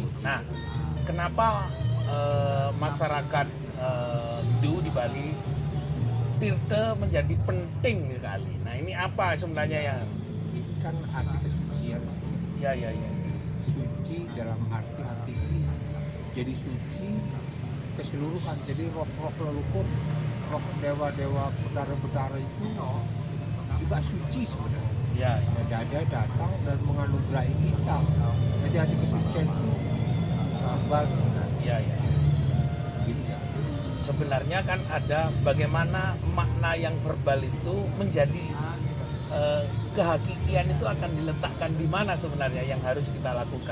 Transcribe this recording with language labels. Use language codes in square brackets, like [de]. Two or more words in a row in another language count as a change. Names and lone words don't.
[id] Nah, kenapa masyarakat Hindu di Bali tirta menjadi penting sekali? Nah, ini apa sebenarnya yang Kan arti kesucian, ya. suci dalam arti hakiki. Jadi suci keseluruhan. Jadi roh-roh leluhur, roh dewa-dewa betara-betara itu juga suci sebenarnya. Ya. Ada datang dan menganugerahi kita. Jadi hati kesucian itu verbal sebenarnya. Ya. Gitu ya. Sebenarnya kan ada bagaimana makna yang verbal itu menjadi kehakikian itu akan diletakkan di mana sebenarnya yang harus kita lakukan.